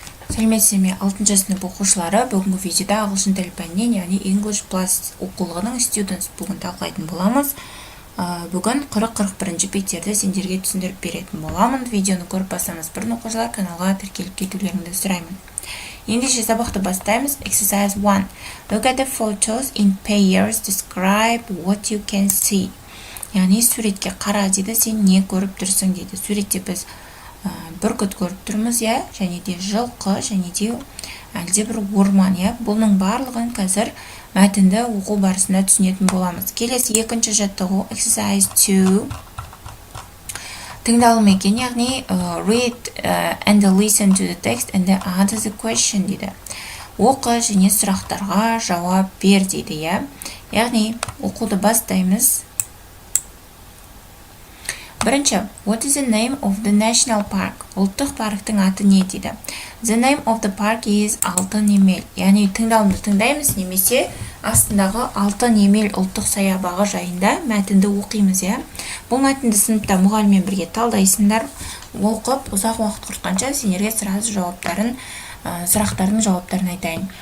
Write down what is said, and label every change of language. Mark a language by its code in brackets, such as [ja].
[kk] Сәлеметсіздер ме, 6-шы сынып оқушылары, бүгінгі видеода ағылшын тілі пәнінен, яғни English Plus оқулығының Students бүгін талқылайтын боламыз. Бүгін 40-41 беттерді сендерге түсіндіріп беретін боламын. Видеоны көріп бастамас бұрын оқушылар каналға тіркеліп кетулеріңді сұраймын. Ендеше сабақты бастаймыз. [en] Exercise 1. Look at the photos in pairs. Describe what you can see. [kk] Яғни суретке қара дейді, сен не көріп тұрсың дейді. Суретте біз бүркіт көріп тұрмыз, және де жылқы, және де әлде бір орман, бұның барлығын қазір мәтінді оқу барысында түсінетін боламыз. Келесі екінші жаттығу exercise 2. Тыңдалым екен, яғни [en] read and listen to the text and answer the question [kk] дейді. Оқы және сұрақтарға жауап бер дейді, яғни оқуды бастаймыз. [en] Бірінші, what is the name of the national park? [kk] Ұлттық парктың аты не дейді? [en] The name of the park is Altyn-Emel. [kk] Яғни тыңдалымды тыңдаймыз, немесе астындағы Altyn-Emel ұлттық саябағы жайында мәтінді оқимыз, Бұл мәтінді сыныпта мұғаліммен бірге талдайсыңдар, оқып, ұзақ уақыт құртқанша сендерге сұрақтардың жауаптарын айтайын.